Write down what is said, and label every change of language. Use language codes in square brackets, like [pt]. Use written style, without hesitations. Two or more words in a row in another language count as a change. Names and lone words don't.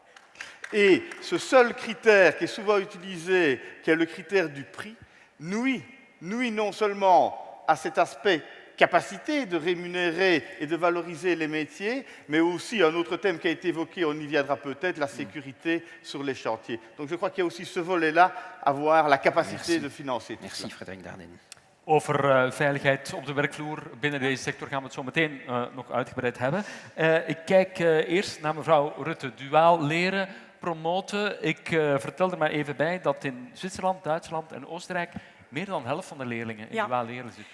[fr] Et ce seul critère qui est souvent utilisé, qui est le critère du prix, nuit non seulement à cet aspect capacité de rémunérer et de valoriser les métiers, mais aussi un autre thème qui a été évoqué, on y viendra peut-être, la sécurité sur les chantiers. Donc je crois qu'il y a aussi ce volet-là, avoir la capacité de financer. Merci Frédéric Dardenne. [nl] Over veiligheid op de werkvloer binnen deze sector gaan we het zo meteen nog uitgebreid hebben. Ik kijk eerst naar mevrouw Rutte. Duaal leren, promoten. Ik vertel er maar even bij dat in Zwitserland, Duitsland en Oostenrijk meer dan de helft van de leerlingen in duaal leren zit.